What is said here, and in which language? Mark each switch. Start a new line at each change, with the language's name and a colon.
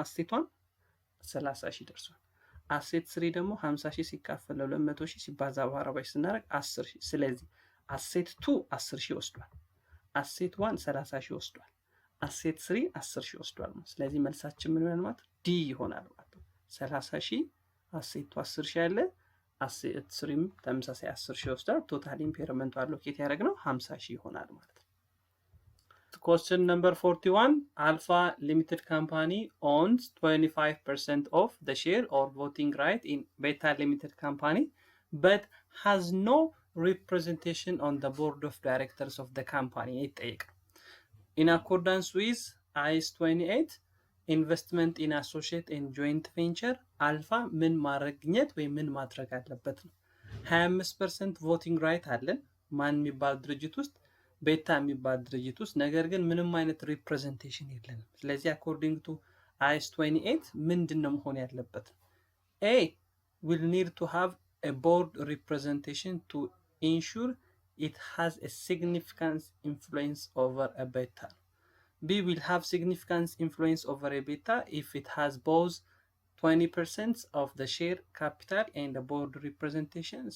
Amharic: አሴቷን 30 ሺህ ደርሷል። አሴት 3 ደግሞ 50 ሺህ ሲካፈል ለ200 ሺህ ሲባዛ በ40 ሺህ ስናደርግ 10 ሺህ። ስለዚህ አሴት 2 10 ሺህ ወስዷል። አሴት 1 30 ሺህ ወስዷል። አሴት 3 10 ሺህ ወስዷል ማለት። ስለዚህ መልሳችን ምን ይሆናል ማለት? ዲ ይሆናል ማለት ነው። 30 ሺህ አሴቱ 10 ሺህ ያለ አሴት ስሪም ተመሳሳይ 10 ሺህ ወስዳል። ቶታል ኢምፔርመንቱ አሎኬት ያደረግነው 50 ሺህ ይሆናል ማለት ነው።
English: Question number 41, Alpha Limited Company owns 25% of the share or voting right in Beta Limited Company, but has no representation on the board of directors of the company. In accordance with IS 28, investment in associate and joint venture, Alpha
Amharic: ምን ማረግኘት ወይ ምን ማድረግ አለበት ነው። 25% voting right አለን ማን የሚባል ድርጅት ውስጥ ቤታ የሚባል ድርጅት ውስጥ፣ ነገር ግን ምንም አይነት ሪፕሬዘንቴሽን የለንም። ስለዚህ
English: according to IS 28
Amharic: ምንድነው መሆን ያለበት?
English: A will need to have a board representation to ensure it has a significant influence over a beta. B will have significant influence over a beta if it has both 20% of the share capital and a board representation.